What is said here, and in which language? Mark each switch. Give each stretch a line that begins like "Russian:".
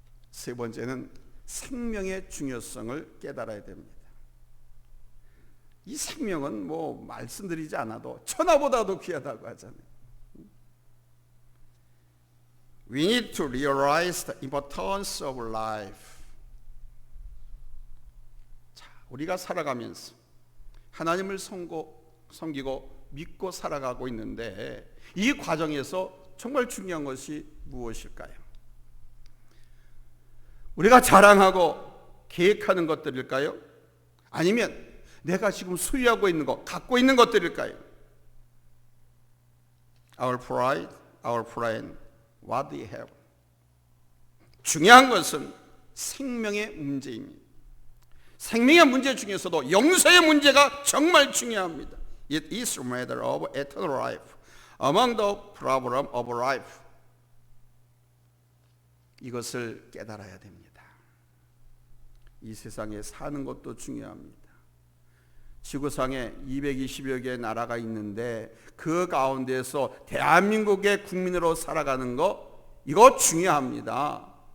Korean: 세 번째는 생명의 중요성을 깨달아야 됩니다. 이 생명은 뭐 말씀드리지 않아도 천하보다도 귀하다고 하잖아요.
English: We need to realize the importance of life.
Korean: 자, 우리가 살아가면서 하나님을 섬기고 믿고 살아가고 있는데, 이 과정에서 정말 중요한 것이 무엇일까요? 우리가 자랑하고 계획하는 것들일까요? 아니면 내가 지금 소유하고 있는 것, 갖고 있는 것들일까요?
English: Our pride, our plan, what we have.
Korean: 중요한 것은 생명의 문제입니다. 생명의 문제 중에서도 영생의 문제가 정말 중요합니다.
English: It is a matter of eternal life among the problem of life.
Korean: 이것을 깨달아야 됩니다. 이 세상에 사는 것도 중요합니다. 지구상에 220여 개의 나라가 있는데 그 가운데서 대한민국의 국민으로 살아가는 거, 이거 중요합니다.